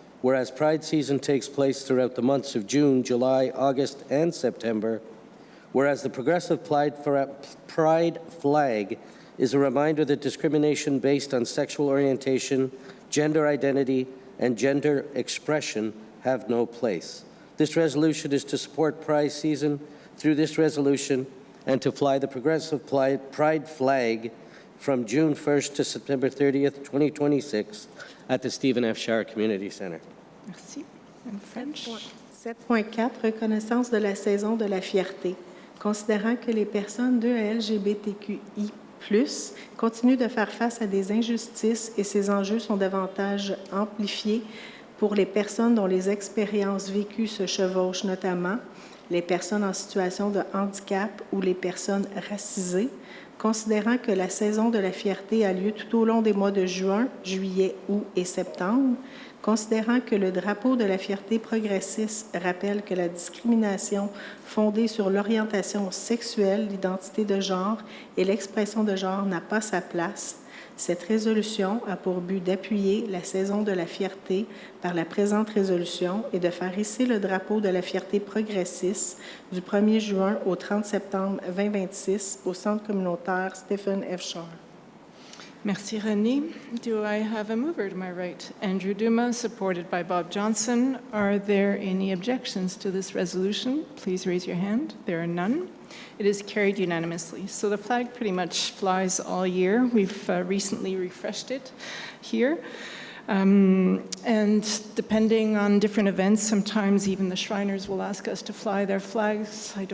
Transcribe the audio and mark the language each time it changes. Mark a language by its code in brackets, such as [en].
[en] Whereas Pride season takes place throughout the months of June, July, August, and September, whereas the progressive Pride flag is a reminder that discrimination based on sexual orientation, gender identity, and gender expression have no place. This resolution is to support Pride season through this resolution and to fly the progressive Pride flag from June 1st to September 30th, 2026 at the Stephen F. Shire Community Center. [fr] Merci. [en] In French. [fr] 7.4, reconnaissance de la saison de la fierté. Considérant que les personnes de LGBTQI+, continuent de faire face à des injustices et ces enjeux sont davantage amplifiés pour les personnes dont les expériences vécues se chevauchent, notamment les personnes en situation de handicap ou les personnes racisées, considérant que la saison de la fierté a lieu tout au long des mois de juin, juillet, août et septembre, considérant que le drapeau de la fierté progressiste rappelle que la discrimination fondée sur l'orientation sexuelle, l'identité de genre et l'expression de genre n'a pas sa place, cette résolution a pour but d'appuyer la saison de la fierté par la présente résolution et de faire hisser le drapeau de la fierté progressiste du 1er juin au 30 septembre 2026 au Centre communautaire Stephen F. Shire. Merci, René. [en] Do I have a mover to my right? Andrew Duma, supported by Bob Johnson. Are there any objections to this resolution? Please raise your hand. There are none. It is carried unanimously. So the flag pretty much flies all year. We've recently refreshed it here. And depending on different events, sometimes even the Shriners will ask us to fly their flags.